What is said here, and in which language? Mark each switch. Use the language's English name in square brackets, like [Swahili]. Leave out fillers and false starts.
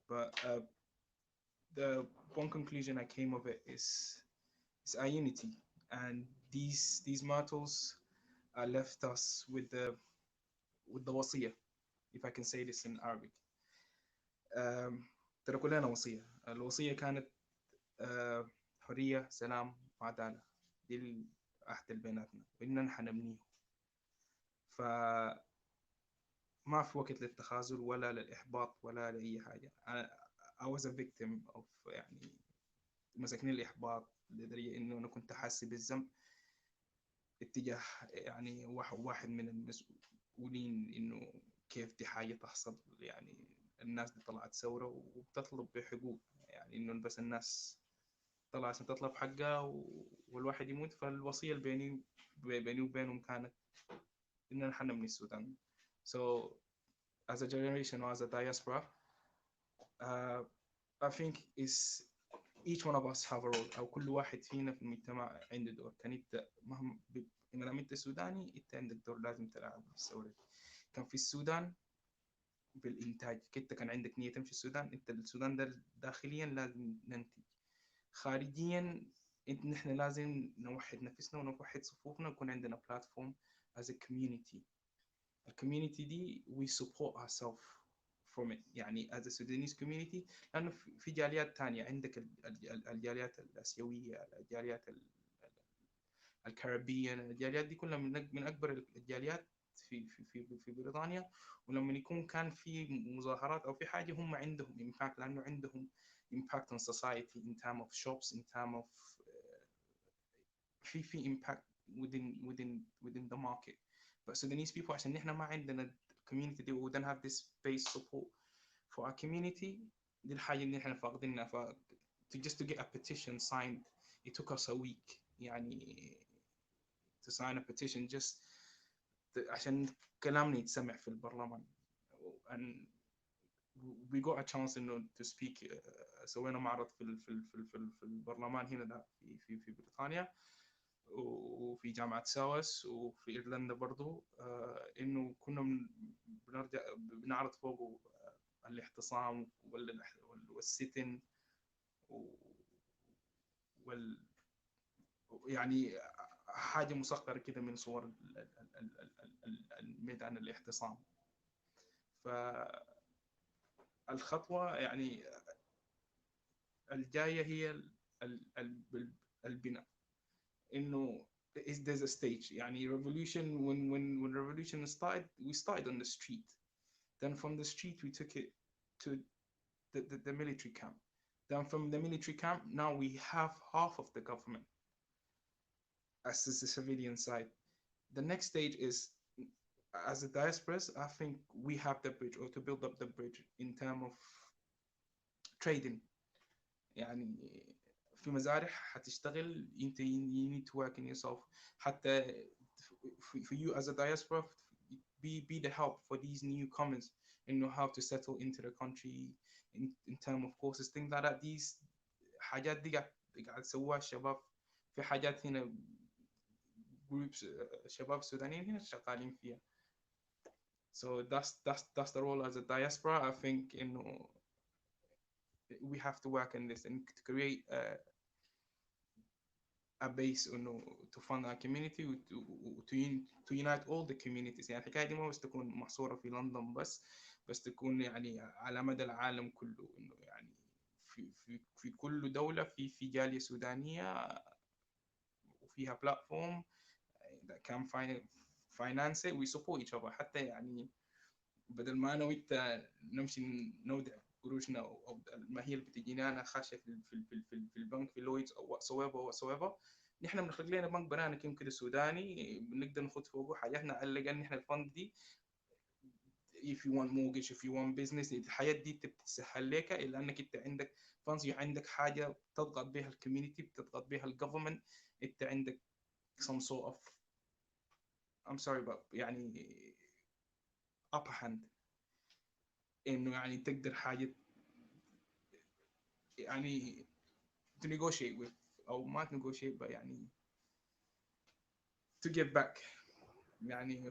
[English] But the one conclusion I came of it is our unity, and these myrtles left us with the وصية, if I can say this in Arabic. [Arabic] تركوا لنا وصية. الوصية كانت حرية، سلام، وعدالة. دي العهد اللي بيناتنا وإننا نحن نبنيه. فما في وقت للتخاذل ولا للإحباط ولا لأي حاجة. I was a victim of يعني مسكني الإحباط لدرجة إنه أنا كنت حاسس بالذنب اتجاه يعني واحد من المسؤولين، إنه كيف دي حاجة تحصل. يعني الناس دي طلعت ثورة وبتطلب بحقوق، يعني إنه بس الناس طلعت عشان تطلب حقها والواحد يموت. فالوصية بيني وبينهم كانت إننا نحن من السودان. [English] So as a generation or as a diaspora, I think is each one of us have a role. [Arabic] أو كل واحد فينا في المجتمع عنده دور. كان أنت مهما إن أنت سوداني أنت عندك دور لازم تلعبه في الثورة. كان في السودان بالإنتاج، كنت كان عندك نية تمشي السودان، أنت السودان ده داخليا لازم ننتج، خارجيا نحن لازم نوحد نفسنا ونوحد صفوفنا، يكون عندنا بلاتفورم [English] as a community. [Arabic] الكوميونيتي دي [English] we support ourselves from it، يعني as a Sudanese community. [Arabic] لأنه في جاليات تانية، عندك الجاليات الآسيوية، الجاليات الكاريبية، الجاليات دي كلها من أكبر الجاليات في بريطانيا. ولما يكون كان في مظاهرات أو في حاجة، هم عندهم [English] impact، [Arabic] لأنه عندهم [English] impact on society in terms of shops, in terms of في impact within the market. But Sudanese people, [Arabic] عشان نحن ما عندنا [English] community دي, we don't have this base support for our community. [Arabic] دي الحاجة اللي نحن فاقدينها. [English] just to get a petition signed, it took us a week. [Arabic] يعني [English] to sign a petition just [Arabic] عشان كلامنا يتسمع في البرلمان. [English] And we got a chance to speak. [Arabic] سوينا معرض في البرلمان هنا في بريطانيا، وفي جامعة ساوس، وفي ايرلندا برضو. انه كنا بنعرض فوقه الاحتصام والستن يعني حاجة مسخرة كده من صور الميدان الاحتصام. فالخطوة يعني الجاية هي البناء. [English] إنه there's a stage. يعني revolution, when revolution started, we started on the street. Then from the street we took it to the military camp. Then from the military camp, now we have half of the government as the civilian side. The next stage is, as a diasporas, I think we have the bridge, or to build up the bridge in terms of trading. [Arabic] يعني في مزارع حتشتغل، انت [English] you need to work in yourself. حتى for you as a diaspora, be the help for these newcomers and know how to settle into the country in terms of courses, things like that. These [Arabic] حاجات دي قاعد سووها الشباب. في حاجات هنا [English] groups [Arabic] شباب سودانيين هنا شغالين فيها. [English] So that's the role as a diaspora. I think we have to work on this and to create a base to fund our community, to unite all the communities. [Arabic] يعني الحكاية دي ما بس تكون محصورة في لندن بس تكون يعني على مدى العالم كله. إنه يعني في كل دولة في جالية سودانية وفيها [English] platform that can finance it, we support each other. [Arabic] حتى يعني بدل ما انا وانت نمشي نودع قروشنا او الماهيه اللي بتجينا انا خاشه في البنك في لويدز او [English] whatsoever [Arabic] نحن بنخلق لنا بنك بنانا كده سوداني بنقدر ناخذ فوقه حاجاتنا على الاقل. نحن الفند دي [English] if you want mortgage if you want business [Arabic] الحياة دي بتتسهل لك الا انك انت عندك [English] funds [Arabic] عندك حاجه تضغط بها الكوميونتي بتضغط بها الجفرمنت. انت عندك [English] some sort of I'm sorry but يعني upper hand [Arabic] انه يعني تقدر حاجه يعني [English] to negotiate with [Arabic] او ما [English] negotiate but يعني to give back يعني.